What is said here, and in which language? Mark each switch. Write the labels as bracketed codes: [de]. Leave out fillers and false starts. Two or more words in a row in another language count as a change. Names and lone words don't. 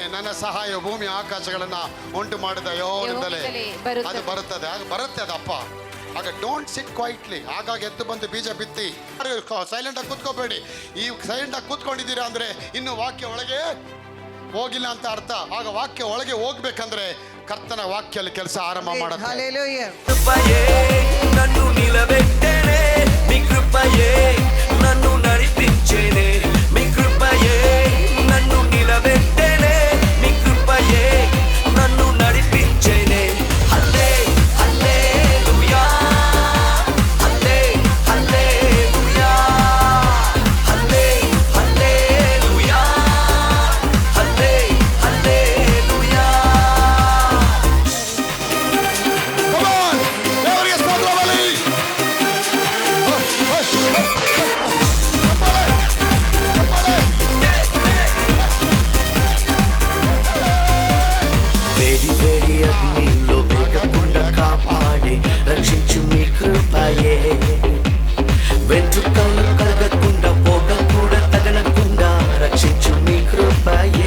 [kn] ನನ್ನ ಸಹಾಯ ಭೂಮಿ ಆಕಾಶಗಳನ್ನ ಉಂಟು ಮಾಡಿದ ಯೆಹೋವನಿಂದಲೇ ಅದು ಬರುತ್ತದೆ. ಆಗ ಬರುತ್ತೆ ಅದಪ್ಪ. ಆಗ [en] don't sit quietly. [kn] ಆಗಾಗ ಎದ್ದು ಬಂದು ಬೀಜ ಬಿತ್ತಿ ಸೈಲೆಂಟ್ ಆಗಿ ಕೂತ್ಕೋಬೇಡಿ. ಈ ಸೈಲೆಂಟ್ ಆಗಿ ಕೂತ್ಕೊಂಡಿದ್ದೀರಾ ಅಂದ್ರೆ ಇನ್ನು ವಾಕ್ಯ ಒಳಗೆ ಹೋಗಿಲ್ಲ ಅಂತ ಅರ್ಥ. ಆಗ ವಾಕ್ಯ ಒಳಗೆ ಹೋಗ್ಬೇಕಂದ್ರೆ ಕರ್ತನ ವಾಕ್ಯಲ್ಲಿ ಕೆಲಸ ಆರಂಭ ಮಾಡುತ್ತೆ. [te] కృపయే నన్ను నిలబెట్టెనే, మీ కృపయే నన్ను నడిపించెనే, మీ కృపయే నన్ను నిలబెట్టెనే, మీ కృపయే నన్ను నడిపించెనే. హల్లే హల్లెలూయా, హల్లే హల్లెలూయా, హల్లే హల్లెలూయా, హల్లే హల్లెలూయా. [en] Come on! [kn] ದೇವರಿಗೆ ಸ್ತೋತ್ರ ಬಲಿ. [te] వేడి వేడి అగ్నిలో వేగకుండా కాపాడి రక్షించు మీ కృపయే, వెంట్రుకలు కలగకుండా పొగ కూడా తగలకుండా రక్షించు మీ కృపయే.